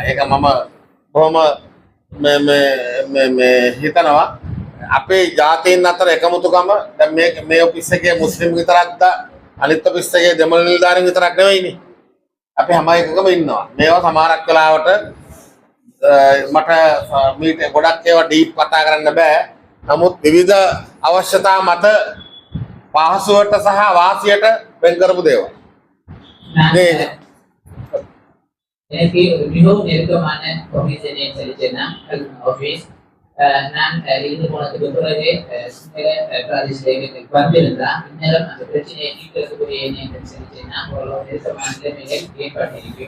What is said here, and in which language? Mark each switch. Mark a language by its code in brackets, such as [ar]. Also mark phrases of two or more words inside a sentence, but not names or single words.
[si] ඒක මම බොහොම මේ හිතනවා අපේ ජාතීන් අතර එකමුතුකම දැන් මේ ඔෆිස් එකේ මුස්ලිම් විතරක්ද අනිත් ඔෆිස් එකේ දෙමළ නිලධාරීන් විතරක් නෙවෙයිනේ. අපි හැම එකකම ඉන්නවා. මේවා සමහරක් වෙලාවට මට මීට ගොඩක් ඒවා ඩීප් කතා කරන්න බෑ. නමුත් විවිධ අවශ්‍යතා මත පහසුවට සහ වාසියට වෙන් කරපු දේවල්. [ta] எனக்கு மிகவும் நெருக்கமான ஆபீஸ் என்ன சொல்லிச்சேன்னா ஆபீஸ் நான் இருந்து போனதுக்கு பிறகு பிராதேசிக வந்திருந்தா இந்நேரம் அந்த பிரச்சனையை தீர்க்கிறதுக்குரிய என்ன சொல்லிச்சேன்னா ஒரு நெருக்கமான நிலைமைகள் ஏற்பட்டிருக்கும்.